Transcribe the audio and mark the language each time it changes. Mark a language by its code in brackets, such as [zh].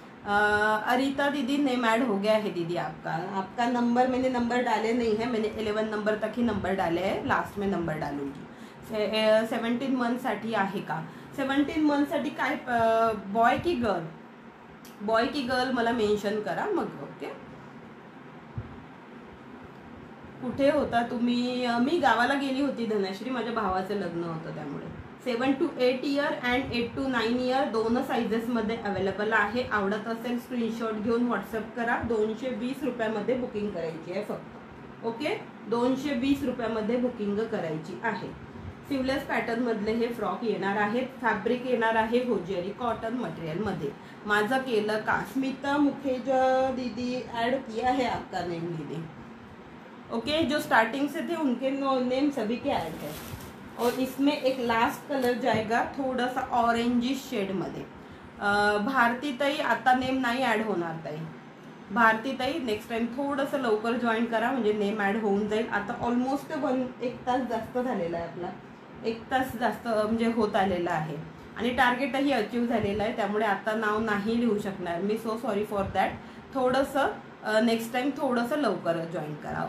[hi] अरिता दीदी name add हो गया है दीदी. आपका नंबर मैंने नंबर डाले नहीं है, मैंने 11 नंबर तक ही नंबर डाले हैं, लास्ट में नंबर डालूंगी. [mr] 17 मंथसाठी आहे का? 17 मंथसाठी काय बॉय की गर्ल मला मेन्शन करा मग. ओके कुठे होता तुम्ही? मी गावाला गेली होती धनश्री, माझ्या भावाचं लग्न होतं त्यामुळे. 7 to 8 year and 8 to 9 year दोन साइजेसमध्ये अवेलेबल आहे. आवडत असेल स्क्रीनशॉट घेऊन व्हॉट्सअप करा. 220 रुपयामध्ये बुकिंग करायची आहे फक्त. ओके 220 रुपयामध्ये बुकिंग करायची आहे. सिवलेस पॅटर्न मधले हे फ्रॉक येणार आहेत. फॅब्रिक येणार आहे होजियरी कॉटन मटेरियलमध्ये. माझं केलं का? [hi] स्मिता मुखेजा दीदी ऐड किया है आपका नेम दीदी. ओके जो स्टार्टिंग से थे उनके नेम सभी के ऐड है. और इसमें एक लास्ट कलर जाएगा थोड़ा सा ऑरेंजिश शेड मध्ये. [mr] भारती ताई आता नेम नाही ॲड होणार ताई. भारती ताई नेक्स्ट टाइम थोडंसं लवकर जॉईन करा, म्हणजे नेम ॲड होऊन जाईल. आता ऑलमोस्ट 1 तास जास्त झालेला आहे आपला, 1 तास जास्त म्हणजे होत आलेला आहे आणि टार्गेटही अचीव झालेलं आहे. त्यामुळे आता नाव नाही लिहू शकणार मी. [en] So sorry for that. [mr] थोडंसं नेक्स्ट टाइम थोडंसं लवकर जॉईन करा.